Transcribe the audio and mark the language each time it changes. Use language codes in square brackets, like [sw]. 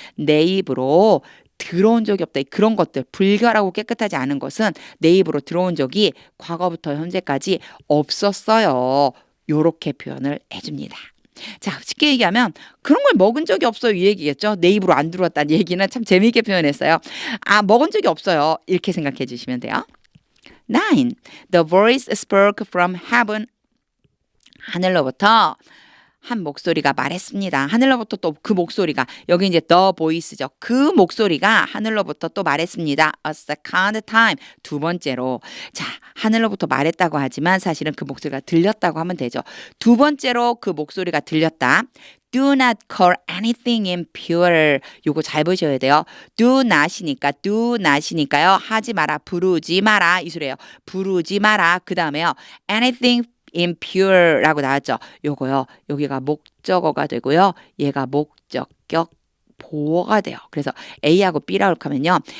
[ko] 내 입으로 들어온 적이 없다. 그런 것들 불결하고 깨끗하지 않은 것은 내 입으로 들어온 적이 과거부터 현재까지 없었어요. 요렇게 표현을 해줍니다. 자, 쉽게 얘기하면 그런 걸 먹은 적이 없어요 이 얘기겠죠. 내 입으로 안 들어왔다는 얘기는 참 재미있게 표현했어요. 아, 먹은 적이 없어요 이렇게 생각해 주시면 돼요. 9. [en] The voice spoke from heaven. [ko] 하늘로부터 한 목소리가 말했습니다. 하늘로부터 또 그 목소리가 여기 이제 [en] the voice [ko] 죠. 그 목소리가 하늘로부터 또 말했습니다. [en] A second time. [ko] 두 번째로. 자, 하늘로부터 말했다고 하지만 사실은 그 목소리가 들렸다고 하면 되죠. 두 번째로 그 목소리가 들렸다. [en] Do not call anything impure. [ko] 요거 잘 보셔야 돼요. [en] do not [ko] 이니까요. 하지 마라, 부르지 마라 이 소리예요. 부르지 마라. 그 다음에요. [en] anything impure [ko] 라고 나왔죠. 요거요. 여기가 목적어가 되고요. 얘가 목적격 보어가 돼요. 그래서 A하고 B라고 하면요.